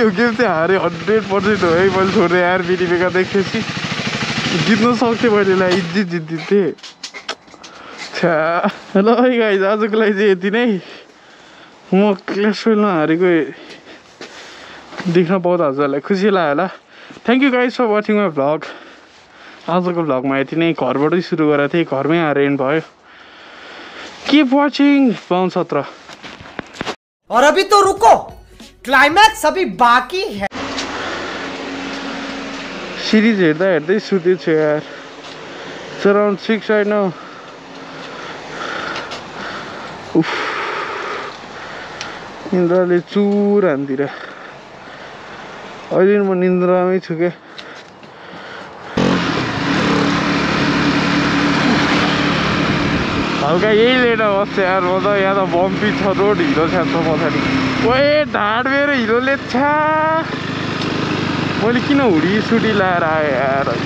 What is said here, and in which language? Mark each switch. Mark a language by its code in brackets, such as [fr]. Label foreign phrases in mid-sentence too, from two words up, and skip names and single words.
[ne] यो गेम चाहिँ हारेँ 100% हो है मैले छोडेँ यार मिनी पेका देखेपछि जित्न सक्थेँ मैले इज्जत जित्दिन्थेँ छ्या ल है गाइज आजको लागि चाहिँ यति नै म क्ल्यास रोयलमा हारेको देख्न पाउँदा हजुरहरूलाई खुसी लाग्यो होला [en] thank you guys for watching my vlog [ne] आजको भ्लगमा यति नै घरबाटै सुरु गरेको थिएँ घरमै आएर एन्ड भयो [en] keep watching [ne] 17 [hi] और अभी तो रुको क्लाइमैक्स अभी बाकी है [ne] सिरिज हेर्दा हेर्दै सुतेछु यार [en] it's around 6 right now [ne] उफ निन्द्राले चुर हान्दिएर अहिले म निन्द्रामै छु क्या हल्का यही लिएर बस्छ यार म त यहाँ त बम्पी छ रोड हिरो छ्याप्छ पछाडि ओए ढाड मेरो हिरोले छ्या मैले किन हुडी सुडी लाएर आएँ यार